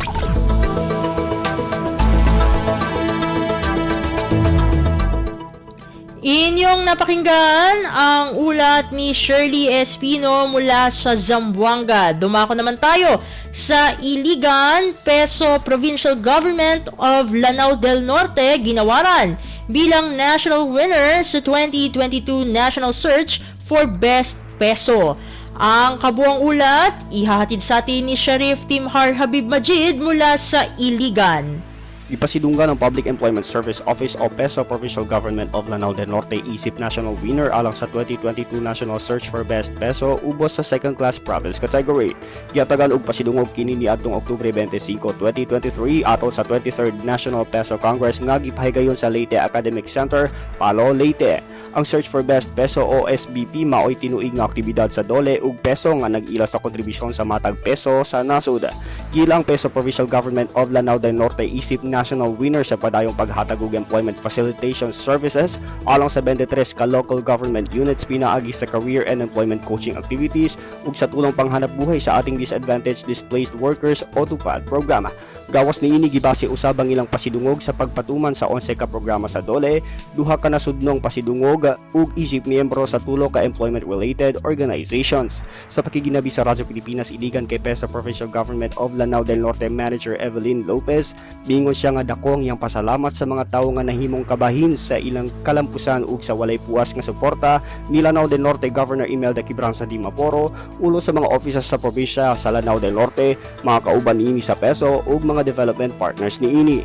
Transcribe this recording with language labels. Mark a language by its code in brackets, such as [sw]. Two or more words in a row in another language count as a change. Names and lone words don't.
[tl] Inyong napakinggan ang ulat ni Shirley Espino mula sa Zamboanga. Dumako naman tayo sa Iligan, Peso Provincial Government of Lanao del Norte ginawaran bilang [en] national winner [tl] sa 2022 National Search for Best Peso. Ang kabuang ulat ihahatid sa atin ni Sheriff Timhar Habib Majid mula sa Iligan. [ceb] Ipasidunggan ng Public Employment Service Office o PESO Provincial Government of Lanao del Norte isip [en] national winner [ceb] alang sa 2022 National Search for Best PESO ubos sa [en] second class province category. [ceb] Giatagan og pasidungog kini niadtong Oktubre 25, 2023 atol sa 23rd National PESO Congress nga gipahigayon sa Leyte Academic Center, Palo, Leyte. Ang Search for Best PESO o SBP maoy tinuig nga aktibidad sa dole ug PESO nga nag-ila sa kontribusyon sa matag PESO sa nasud. Gilang PESO Provincial Government of Lanao del Norte isip [en] national winner [ceb] sa padayong paghatag og [en] employment facilitation services [ceb] alang sa 23 ka [en] local government units [ceb] pinaagi sa [en] career and employment coaching activities [ceb] ug sa tulong panghanap buhay sa ating disadvantaged displaced workers o TUPAD programa. Gawas niini gibase usab ang ilang pasidungog sa pagpatuman sa 11 ka programa sa dole, duha ka nasudnong pasidungog ug isip miyembro sa tulo ka [en] employment related organizations. [ceb] Sa pakiginabi sa Radyo Pilipinas iligan kay PESO Provincial Government of Lanao del Norte Manager Evelyn Lopez, bingon siya nga dako ang iyang pasalamat sa mga tawo nga nahimong kabahin sa ilang kalampusan ug sa walay puas nga suporta ni Lanao del Norte Governor Imelda Quibranza Di Maporo ulo sa mga offices sa probinsya sa Lanao del Norte, mga kauban niini sa PESO ug mga [en] development partners [ceb] niini.